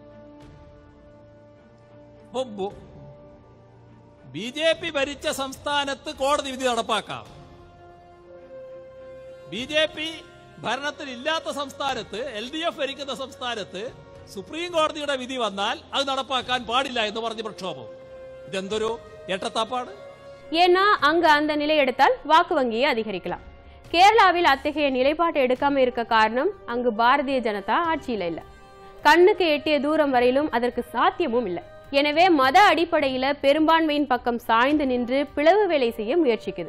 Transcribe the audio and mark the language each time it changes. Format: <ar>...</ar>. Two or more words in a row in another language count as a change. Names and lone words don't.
<ml>BJP ഭരിച്ച സംസ്ഥാനത്ത് കോടതി വിധി നടപ്പാക്കാം. BJP ഭരണത്തിൽ ഇല്ലാത്ത സംസ്ഥാനത്ത്, LDF ഭരിക്കുന്ന സംസ്ഥാനത്ത് സുപ്രീം കോടതിയുടെ വിധി വന്നാൽ അത് നടപ്പാക്കാൻ പാടില്ല എന്ന് പറഞ്ഞ് പ്രക്ഷോഭം. ഇതെന്തൊരു ஏற்றத்தாப்பாடு.</ml> <ta>ஏன்னா அங்க அந்த நிலை எடுத்தால் வாக்கு வங்கியை அதிகரிக்கலாம். கேரளாவில் அத்தகைய நிலைப்பாட்டை எடுக்காம இருக்க காரணம் அங்கு பாரதிய ஜனதா ஆட்சியில இல்ல. கண்ணுக்கு எட்டிய தூரம் வரையிலும் அதற்கு சாத்தியமும் இல்லை. எனவே மத அடிப்படையில பெரும்பான்மையின் பக்கம் சாய்ந்து நின்று பிளவு வேலை செய்ய முயற்சிக்குது.</ta>